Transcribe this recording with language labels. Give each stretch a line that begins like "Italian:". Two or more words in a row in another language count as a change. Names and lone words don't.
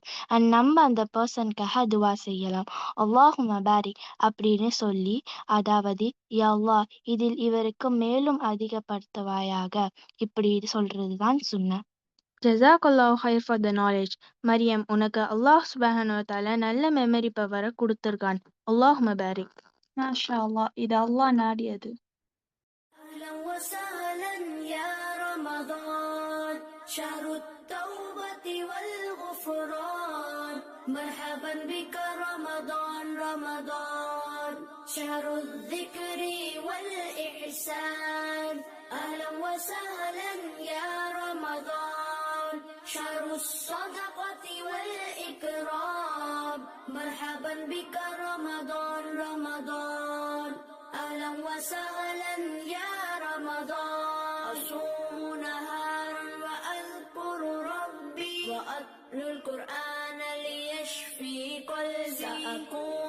Tamil: அண்ட் நம்ம அந்த பர்சனுக்காக துவா செய்யலாம்.
Arabic: اللهم بارك
Tamil: அப்படின்னு சொல்லி, அதாவது யா அல்லாஹ் இதில் இவருக்கு மேலும் அதிகப்படுத்துவாயாக, இப்படி சொல்றதுதான் சுன்னத்.
Arabic: جزاك الله خير
English: for the knowledge.
Tamil: மரியம், உனக்கு
Arabic: الله سبحانه وتعالى
Tamil: நல்ல
English: memory power
Tamil: கொடுத்துருக்கான்.
Arabic: اللهم بارك. ما شاء الله,
Tamil: இது அல்லாஹ் நாடியது.
Arabic: أهلا وسهلا يا رمضان شهر التوبة والغفران مرحبا بك رمضان رمضان شهر الذكر والإحسان أهلا وسهلا يا رمضان شهر الصدقة والإكرام مرحبا بك رمضان رمضان أهلا وسهلا يا رمضان أصوم نهارا وأذكر ربي وأتلو القرآن ليشفي قلبي سأقوم